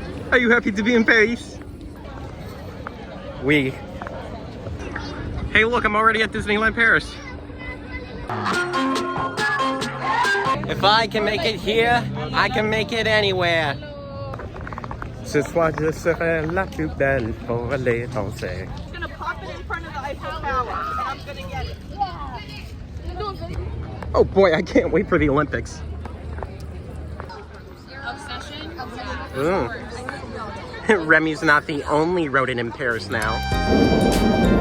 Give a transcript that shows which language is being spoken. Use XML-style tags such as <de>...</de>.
<en>Are you happy to be in Paris? Oui. Hey, look, I'm already at Disneyland Paris. If I can make it here, I can make it anywhere.</en> <fr>Ce soir, je serai la plus belle pour aller danser.</fr> <en>I'm gonna pop it in front of the Eiffel Tower, and I'm gonna get it. Oh boy, I can't wait for the Olympics. Remy's not the only rodent in Paris now.</en>